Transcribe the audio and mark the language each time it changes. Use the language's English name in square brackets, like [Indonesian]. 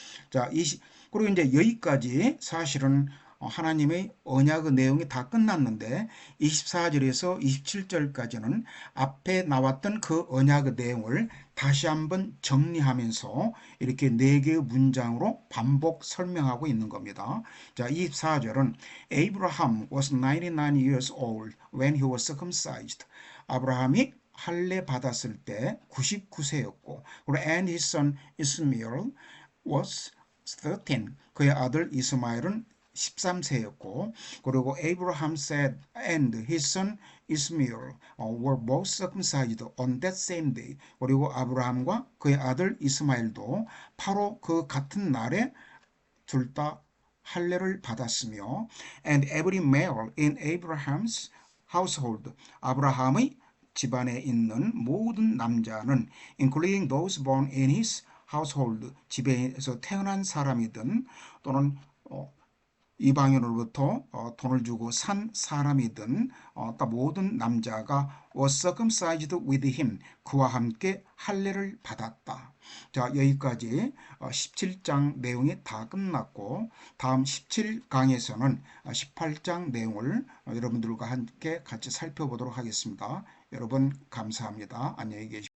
[Korean] 자, 그리고 이제 여기까지 사실은 하나님의 언약의 내용이 다 끝났는데 24절에서 27절까지는 앞에 나왔던 그 언약의 내용을 다시 한번 정리하면서 이렇게 4개의 문장으로 반복 설명하고 있는 겁니다. 자, 24절은 [English] Abraham was 99 years old when he was circumcised. [Korean] 아브라함이 할례 받았을 때 99세였고 그리고 [English] and his son Ishmael was 13. [Korean] 그의 아들 이스마엘은 13세였고 그리고 [English] Abraham said and his son Ishmael were both circumcised on that same day. [Korean] 그리고 아브라함과 그의 아들 이스마엘도 바로 그 같은 날에 둘 다 할례를 받았으며 [English] and every male in Abraham's household. [Korean] 아브라함의 집안에 있는 모든 남자는 [English] including those born in his household. [Korean] 집에서 태어난 사람이든 또는 이방인으로부터 돈을 주고 산 사람이든 모든 남자가 [English] was circumcised with him. [Korean] 그와 함께 할례를 받았다. 자, 여기까지 17장 내용이 다 끝났고 다음 17강에서는 18장 내용을 여러분들과 함께 같이 살펴보도록 하겠습니다. 여러분 감사합니다. 안녕히 계십시오.